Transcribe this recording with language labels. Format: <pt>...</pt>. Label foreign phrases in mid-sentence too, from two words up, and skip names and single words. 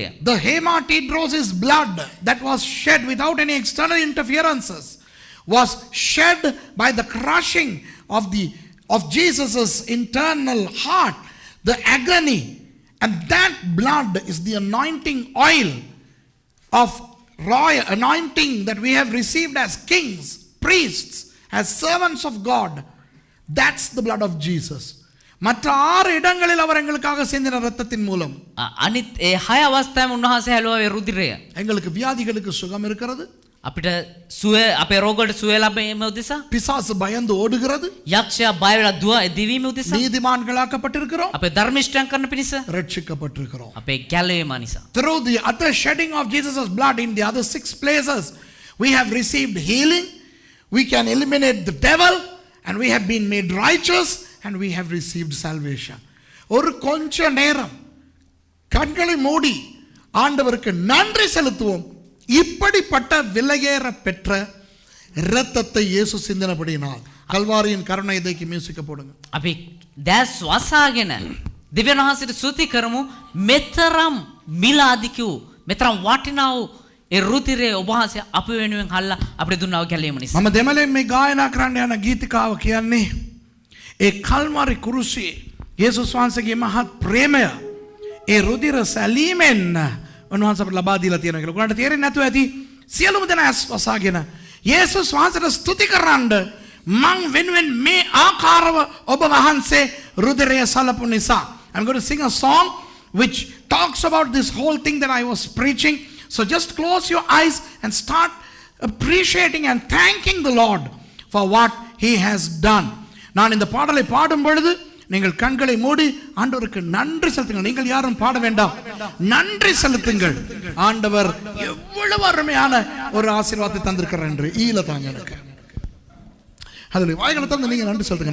<en>The hematidrosis blood that was shed without any external interferences was shed by the crushing of Jesus's internal heart, the agony, and that blood is the anointing oil of royal anointing that we have received as kings, priests, as servants of God. That's the blood of Jesus.</en> <ta>மற்ற 6 இடங்களில் அவர் எங்களுக்காக சிந்தின இரத்தத்தின் மூலம்</ta> <si>අනිත් ඒ 6 අවස්ථාවෙම උන්වහන්සේ හැලුවා රුධිරය.</si> <ta>எங்களுக்கு வியாதிகளுக்கு சுகம் இருக்கிறது.</ta> <si>අපිට සුවය අපේ රෝගවලට සුවය ලැබීම උදෙසා</si> <ta>பிசாசு பயந்து ஓடுகிறது.</ta> <si>යක්ෂයා බය වෙලා දුව දිවීම උදෙසා</si> <ta>நீதிமான்களாக்கப்பட்டிருக்கிறோம்.</ta> <si>අපේ ධර්මිෂ්ඨයන් කරන පිණිස</si> <ta>ரட்சிக்கப்பட்டிருக்கிறோம்.</ta> <si>අපේ ගැලවීම නිසා.</si> <en>Through the other shedding of Jesus' blood in the other 6 places, we have received healing. We can eliminate the devil. And we have been made righteous and we have received salvation.</en> <ta>ஒரு கொஞ்ச நேரம் கண்களை மூடி ஆண்டவருக்கு நன்றி செலுத்துவோம். இப்படிப்பட்ட விலையேற பெற்ற இரத்தத்தை இயேசு சிந்தினபடியினால் கல்வாரியின் கருணை இதைக்கு மியூசிக்க போடுங்க.</ta> <si>අපි දැස් වසාගෙන දෙවියන් වහන්සේට ස්තුති කරමු. මෙතරම් මිලාදිකු මෙතරම් වටිනා වූ ඒ රුධිරය ඔබ වහන්සේ අප වෙනුවෙන් හල්ලා අපිට දුන්නා වූ ගැලීම නිසා. මම දෙමළෙන් මේ ගායනා කරන්න යන ගීතිකාව කියන්නේ ඒ කල්වාරි කුරුසියේ යේසුස් වහන්සේගේ මහත් ප්‍රේමය ඒ රුධිර සැලීමෙන් උන්වහන්සේ අපට ලබා දීලා තියෙනවා කියලා. ඔයාලට තේරෙන්නේ නැතුව ඇති සියලුම දෙනා ඇස් වසාගෙන යේසුස් වහන්සේට ස්තුති කරන්න මං වෙනුවෙන් මේ ආකාරව ඔබ වහන්සේ රුධිරය සලපු නිසා.</si> <en>I'm going to sing a song which talks about this whole thing that I was preaching. So just close your eyes and start appreciating and thanking the Lord for what he has done.</en> <ta>நான் இந்த பாடலை பாடும் பொழுது நீங்கள் கண்களை மூடி ஆண்டவருக்கு நன்றி செலுத்துங்கள். நீங்கள் யாரும் பாட வேண்டாம், நன்றி செலுத்துங்கள். ஆண்டவர் எவ்வளவு அருமையான ஒரு ஆசீர்வாதத்தை தந்திருக்கிறார் என்று ஈல தாங்க எனக்கு. அதில் வாய்களை தந்து நீங்க நன்றி செலுத்துங்க.</ta>